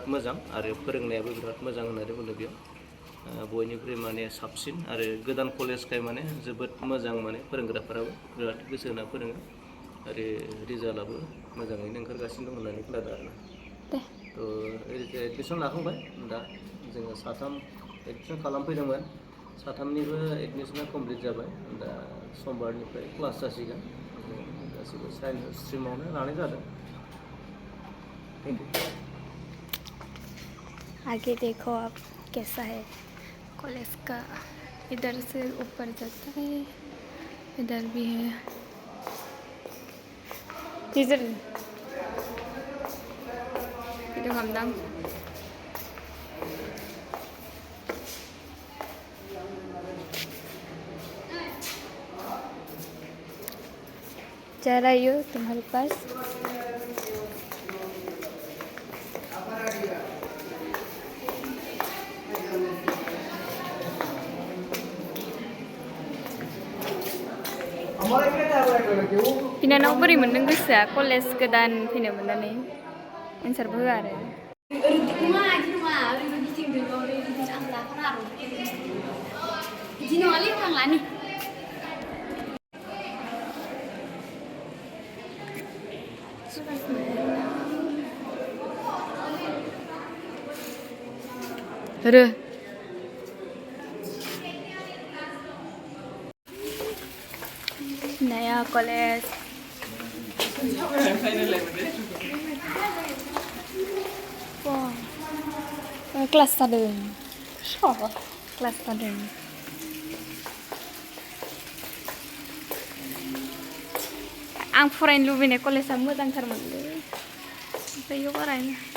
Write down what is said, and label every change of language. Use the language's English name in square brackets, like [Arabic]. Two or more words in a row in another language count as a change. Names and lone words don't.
[Bodo] मोजां आरो फोरोंनायाबो बिराद मोजां होननानै बुंदों बेयाव बयनिख्रुइ माने साबसिन आरो गोदान कलेजखाय माने जोबोद मोजां माने फोरोंग्राफोराबो बिराद गोसो होना फोरोङो आरो रिजाल्टआबो मोजाङैनो ओंखारगासिनो दं होननानै खोनादों आरोना थ' एडमिसन लाखांबाय दा जोङो साथाम एडमिसन खालामफैदोंमोन साथामनिबो एडमिसना कमप्लिट जाबाय दा समबारनिफ्राय क्लास जासिगोन गासिबो साइन्स स्ट्रीमावनो लानाय जादों [English] thank you [Hindi] आगे देखो आप कैसा है कॉलेज का इधर से ऊपर जाता है इधर भी है इधर वीडियो खालामदां जा रही हो तुम्हारे पास [Bodo] बिनानाव बोरै मोनदों गोसोआ कलेज गोदान फैनो मोननानै एन्सारबो होआ आरो नङा इदि नङा ओरैनो गिदिंदों ओरैनो आं लाफानो आरो इदि नङालै आं लानि रो नया कॉलेज क्लास जादों क्लास जादों आं फरायनो लुबैनाय कलेजआ मोजांथारमोनलै ओमफ्राय इयाव बारायनो